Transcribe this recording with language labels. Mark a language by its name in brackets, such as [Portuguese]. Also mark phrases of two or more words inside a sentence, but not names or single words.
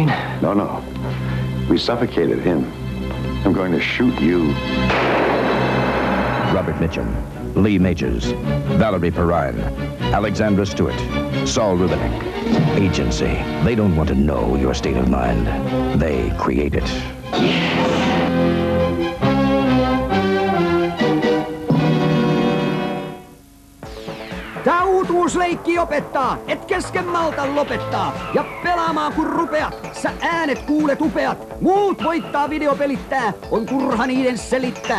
[English] No, no. We suffocated him. I'm going to shoot you. Robert Mitchum, Lee Majors, Valerie Perrine, Alexandra Stewart, Saul Rubinek. Agency. They don't want to know your state of mind. They create it. [Finnish] Tää uutuusleikki opettaa, et kesken malta lopettaa. Ja pelaamaan kun rupeat, sä äänet kuulet upeat. Muut voittaa videopelittää, on turha niiden selittää.